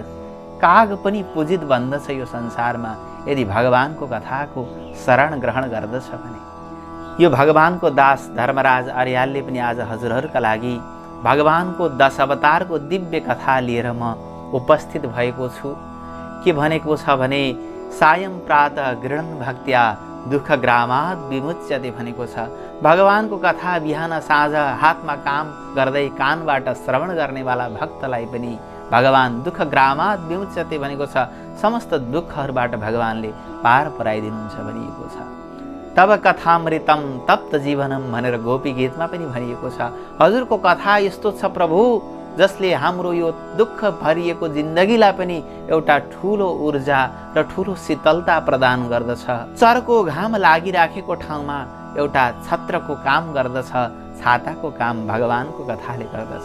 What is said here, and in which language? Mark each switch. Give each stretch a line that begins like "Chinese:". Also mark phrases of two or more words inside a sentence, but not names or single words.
Nepali: काग पनि पूजित बन्दछ यो संसारमा यदि भगवानको कथाको शरण ग्रहण गर्दछ भने। यो भगवानको दास धर्मराज अर्यालले पनि आज हजुरहरूका लागि भगवानको 10 अवतारको दिव्य कथा लिएर म उपस्थित भएको छु। के भनेको छ भने
Sanskrit: सायं प्रातः गृह्णन् भक्त्या दुःखग्रामात् विमुच्यते
Nepali: भनेको छ। भगवानको कथा बिहान साँझ हातमा काम गर्दै कानबाट श्रवण गर्नेवाला भक्तलाई पनि भगवान
Sanskrit: दुःखग्रामात् विमुच्यते
Nepali: भनेको छ। समस्त दुःखहरूबाट भगवानले पार पराइदिनुहुन्छ भनिएको छ।
Sanskrit: तब कथामृतम तप्त जीवनम
Nepali: भनेर गोपी गीतमा पनि भनिएको छ। हजुरको कथा यस्तो छ प्रभु जसले हाम्रो यो दुःख भरिएको जिन्दगीलाई पनि एउटा ठूलो ऊर्जा र ठूलो शीतलता प्रदान गर्दछ। चर्को घाम लागिराखेको ठाउँमा एउटा छत्रको काम गर्दछ, छाताको काम भगवानको कथाले गर्दछ।